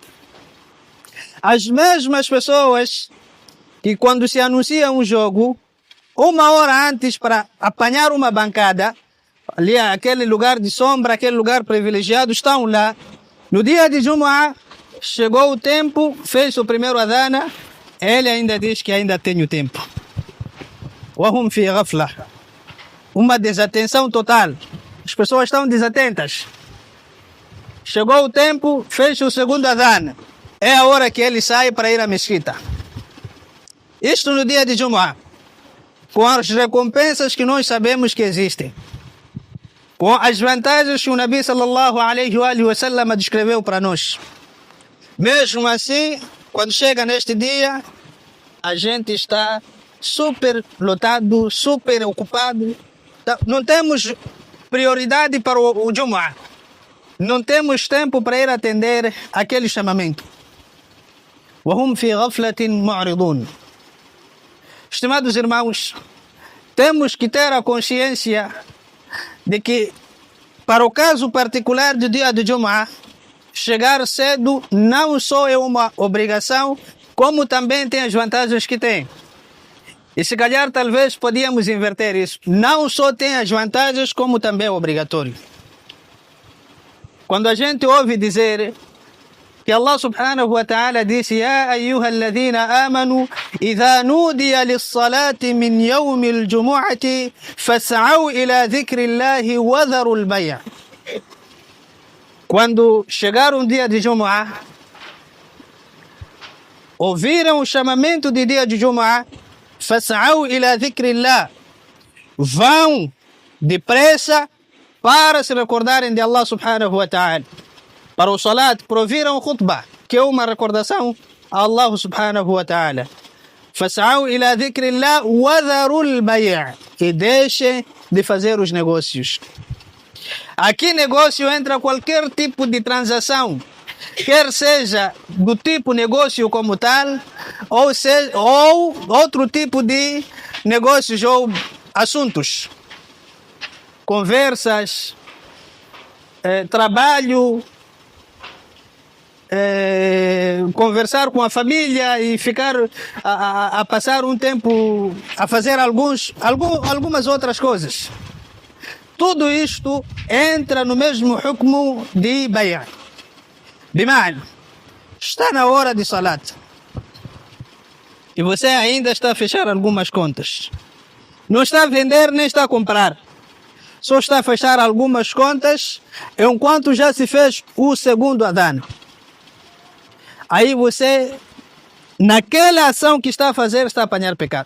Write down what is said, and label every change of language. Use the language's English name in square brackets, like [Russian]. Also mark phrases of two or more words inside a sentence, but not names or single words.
[Portuguese] As mesmas pessoas que quando se anuncia um jogo, 1 hora antes para apanhar uma bancada, ali aquele lugar de sombra, aquele lugar privilegiado, estão lá. No dia de Jumu'ah, chegou o tempo, fez o primeiro adhan, ele ainda diz que ainda tem o tempo. [Arabic] وَهُمْ فِي غَفْلَةٍ. [Portuguese] Uma desatenção total. As pessoas estão desatentas. Chegou o tempo, fez o segundo adhan. É a hora que ele sai para ir à mesquita. Isto no dia de Jumu'ah, com as recompensas que nós sabemos que existem, com as vantagens que o Nabi [Arabic] صلى الله عليه وسلم [Portuguese] descreveu para nós. Mesmo assim, quando chega neste dia, a gente está super lotado, super ocupado. Não temos prioridade para o Jumu'ah. Não temos tempo para ir atender aquele chamamento. [Arabic] وَهُمْ فِي غَفْلَةٍ مُعْرِضُونَ. [Portuguese] Estimados irmãos, temos que ter a consciência de que, para o caso particular do dia de Jumu'ah, chegar cedo não só é uma obrigação, como também tem as vantagens que tem. E se calhar talvez podíamos inverter isso. Não só tem as vantagens, como também é obrigatório. Quando a gente ouve dizer que [Arabic] الله سبحانه وتعالى disse: يا أيها الذين آمنوا إذا نودي للصلاة من يوم الجمعة فاسعوا إلى ذكر الله وذروا البيع'. [Portuguese] Quando chegar um dia de Jumu'ah, ouviram o chamamento de dia de Jumu'ah, [Arabic] فاسعوا إلى ذكر الله, [Portuguese] vão depressa para se recordarem de [Arabic] الله سبحانه وتعالى. [Portuguese] Para o salat, para ouviram o khutbah, que é uma recordação a [Arabic] الله سبحانه وتعالى. فاسعوا إلى ذكر الله وذروا البيع', [Portuguese] e deixem de fazer os negócios. Aqui negócio entra qualquer tipo de transação, quer seja do tipo negócio como tal, ou outro tipo de negócios ou assuntos, conversas, trabalho, conversar com a família e ficar a passar um tempo a fazer algumas outras coisas. Tudo isto entra no mesmo hukmu de bay'. Bima'na, está na hora de salat e você ainda está a fechar algumas contas. Não está a vender nem está a comprar. Só está a fechar algumas contas enquanto já se fez o segundo adhan. Aí você, naquela ação que está a fazer, está a apanhar pecado.